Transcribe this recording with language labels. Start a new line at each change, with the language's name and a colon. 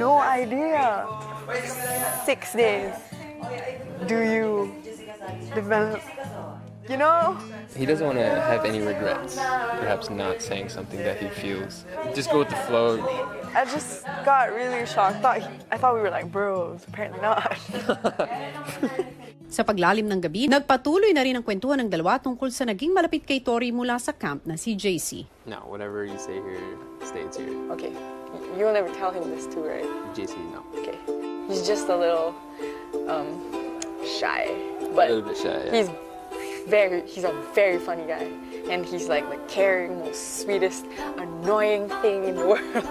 English: no idea. 6 days. Do you develop? You know? He doesn't want to have any regrets. Perhaps not saying something that he feels. Just go with the flow. I just got really shocked. I thought we were like bros. Apparently not.
Filipino: Sa paglalim ng gabi, nagpatuloy na rin ang kwentuhan ng dalawa tungkol sa naging malapit kay Tori mula sa camp na si JC.
English: No, whatever you say here stays here. Okay, you'll never tell him this too, right? JC, no. Okay. He's just a little shy, A but little bit shy. Yeah. he's a very funny guy, and he's like the caring, most sweetest, annoying thing in the world.